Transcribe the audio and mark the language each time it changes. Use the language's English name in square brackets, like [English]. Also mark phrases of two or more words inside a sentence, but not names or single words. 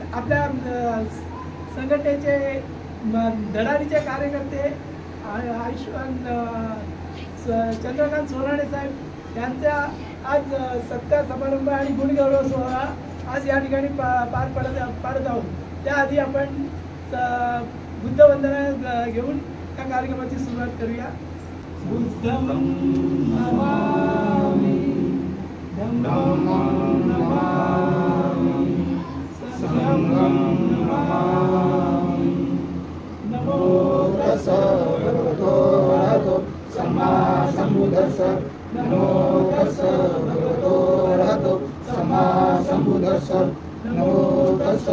[Marathi] आपल्या संघटनेचे धडाडीचे कार्यकर्ते चंद्रकांत सोनाणे साहेब यांचा आज सत्कार समारंभ आणि गुणगौरव सोहळा आज या ठिकाणी पार पाडत आहोत। त्याआधी आपण बुद्धवंदना घेऊन त्या कार्यक्रमाची सुरुवात करूया। [Pali] बुद्धं नमामि धम्मं नमामि संघं नमामि नमो तस्स भगवतो अरहतो सम्मा सम्बुद्धस्स नमो तस्स भगवतो अरहतो सम्मा सम्बुद्धस्स नमो तस्स